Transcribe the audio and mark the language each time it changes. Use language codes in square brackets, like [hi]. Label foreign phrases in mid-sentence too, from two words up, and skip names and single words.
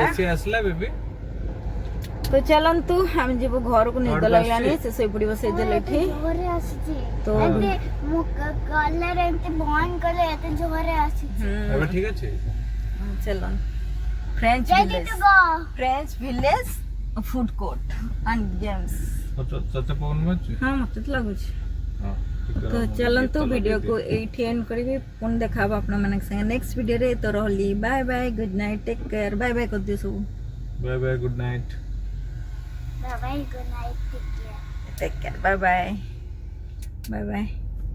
[or] ଏସି ଆସିଲା ବେବି ତ ଚାଲନ୍ତୁ ଆମେ ଯିବୁ ଘରକୁ ନିଦ ଘରକୁ ଲାଗିଲାନି ଆସିଛି? ସେ ଶୋଇପଡ଼ିବ ସେଇଦିନ ଏଠି ଜୋରରେ ଆସିଛି ତ ଏତେ ମୁଁ କଲର ଏମିତି ବନ୍ଦ କଲେ ଏତେ ଜୋରରେ ଆସିଛି ଏବେ ଠିକ ଅଛି। ଚାଲନ୍ତୁ ଫ୍ରେଞ୍ଚ ready ଭିଲେଜ [en] to go [or] ଫ୍ରେଞ୍ଚ ଭିଲେଜ ଫୁଡ କୋର୍ଟ ଆଣ୍ଡ ଗେମ୍ସ ତତେ ପବନ ମାରୁଛି? ହଁ ମତେ ତ ଲାଗୁଛି ହଁ, ଟିକେ ତ ରହ, ଚାଲନ୍ତୁ ଗୀତ ଭିଡ଼ିଓକୁ ଲଗେଇଦିଏ। ଏଇଠି ଏଣ୍ଡ କରିବି ପୁଣି ଦେଖା ହବ ଆପଣମାନଙ୍କ ସାଙ୍ଗେ ନେକ୍ସଟ ଭିଡ଼ିଓରେ ତ ରହିଲି [en] bye bye good night take care bye bye [or] କରିଦିଅ ସବୁ [en] bye bye good night. bye bye good night take care take care bye bye bye bye